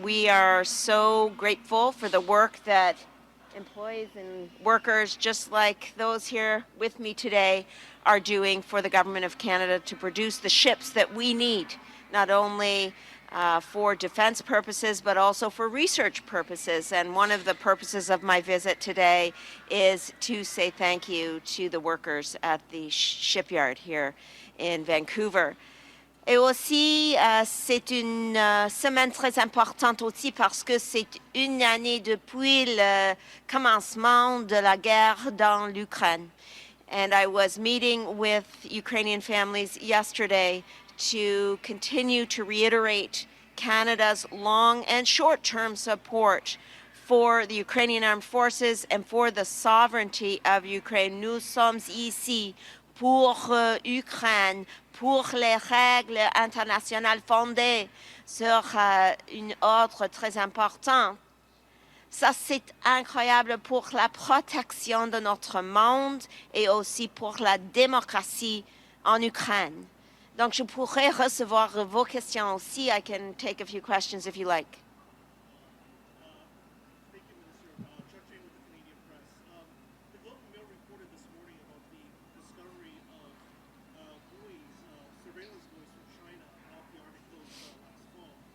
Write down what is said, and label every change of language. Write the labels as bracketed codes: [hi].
[en] We are so grateful for the work that employees and workers, just like those here with me today, are doing for the Government of Canada to produce the ships that we need, not only for defense purposes, but also for research purposes. And one of the purposes of my visit today is to say thank you to the workers at the shipyard here in Vancouver. [fr] Et aussi, c'est une semaine très importante aussi parce que c'est une année depuis le commencement de la guerre dans l'Ukraine. [en] And I was meeting with Ukrainian families yesterday to continue to reiterate Canada's long and short-term support for the Ukrainian armed forces and for the sovereignty of Ukraine. [fr] Nous sommes ici pour Ukraine, pour les règles internationales fondées sur une ordre très important. Ça, c'est incroyable pour la protection de notre monde et aussi pour la démocratie en Ukraine. Donc, je pourrais recevoir vos questions aussi. [en] I can take a few questions if you like. Thank you, Minister. Chuck Jane with the Canadian Press. The Globe and Mail reported this morning about the discovery of buoys, surveillance buoys from China off the Arctic coast last fall.